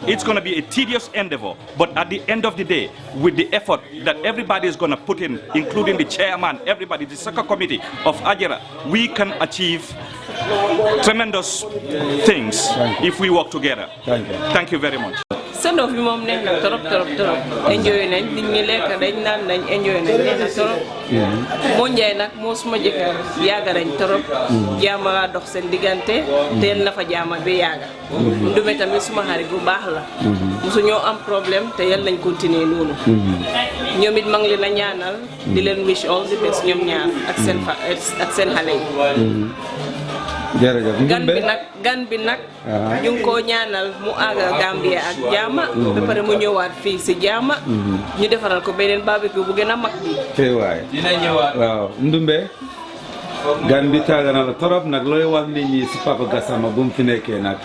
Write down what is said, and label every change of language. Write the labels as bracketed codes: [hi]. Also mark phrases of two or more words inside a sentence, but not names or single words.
[en] It's going to be a tedious endeavor. But at the end of the day, with the effort that everybody is going to put in, including the chairman, everybody, the soccer committee of Ajera, we can achieve tremendous things if we work together. Thank you very much. [wo] Son of mom neex na trop enjoy nañ nit ñi lekk dañ naan nañ enjoy nañ neex na trop moo njaay nag moo suma jëkkër yaaga nañ trop jaama dox seen diggante teel na fa jaama bi yaaga ndume tamit suma xarit bu baax la musu ñoo am problème te yal nañ continuer noonu ñoom it maa ngi leen a ñaanal di leen [en] wish all the best [wo] ñoom ñaar ak seen xale yi jërëjëf gan bi nag ñu ngi koo ñaanal mu àggal Gambia ak jaama ba pare mu ñëwaat fii si jaama ñu defaral ko beneen barbecue bu gën a mag bi tey waay dina ñëwaat waaw Ndumbe gan bi taaga na la torop nag looy wax nit ñi si Papa Gassama bu mu fi nekkee nag